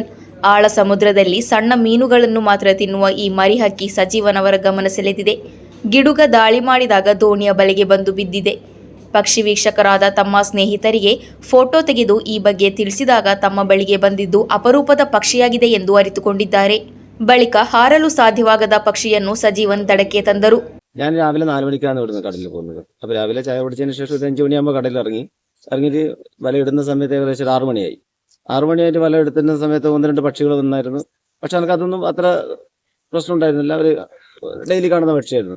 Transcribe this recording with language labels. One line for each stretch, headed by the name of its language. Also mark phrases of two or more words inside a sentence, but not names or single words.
Kannada: ಆಳ ಸಮುದ್ರದಲ್ಲಿ ಸಣ್ಣ ಮೀನುಗಳನ್ನು ಮಾತ್ರ ತಿನ್ನುವ ಈ ಮರಿಹಕ್ಕಿ ಸಜೀವನ್ ಅವರ ಗಮನ ಸೆಳೆದಿದೆ. ಗಿಡುಗ ದಾಳಿ ಮಾಡಿದಾಗ ದೋಣಿಯ ಬಲೆಗೆ ಬಂದು ಬಿದ್ದಿದೆ. ಪಕ್ಷಿ ವೀಕ್ಷಕರಾದ ತಮ್ಮ ಸ್ನೇಹಿತರಿಗೆ ಫೋಟೋ ತೆಗೆದು ಈ ಬಗ್ಗೆ ತಿಳಿಸಿದಾಗ ತಮ್ಮ ಬಳಿಗೆ ಬಂದಿದ್ದು ಅಪರೂಪದ ಪಕ್ಷಿಯಾಗಿದೆ ಎಂದು ಅರಿತುಕೊಂಡಿದ್ದಾರೆ. ಬಳಿಕ ಹಾರಲು ಸಾಧ್ಯವಾಗದ ಪಕ್ಷಿಯನ್ನು സജീവൻ ದಡಕ್ಕೆ ತಂದರು.
Malayalam: ഞാൻ രാവിലെ 4 മണിക്കാണ് ഇവിടുന്ന് കടലിൽ പോകുന്നത്. അപ്പോൾ രാവിലെ ചായ കുടിച്ചതിന് ശേഷം ഒരു 5 മണിയാകുമ്പോൾ കടലിൽ ഇറങ്ങിയിട്ട് വല ഇടുന്ന സമയത്ത് ഏകദേശം ഒരു 6 മണിയായി. 6 മണിയായിട്ട് വല എടുത്തുന്ന സമയത്ത് 1-2 പക്ഷികൾ വന്നായിരുന്നു. പക്ഷെ എനിക്കതൊന്നും അത്ര പ്രശ്നം ഉണ്ടായിരുന്നില്ല. അവർ ഡെയിലി കാണുന്ന പക്ഷിയായിരുന്നു.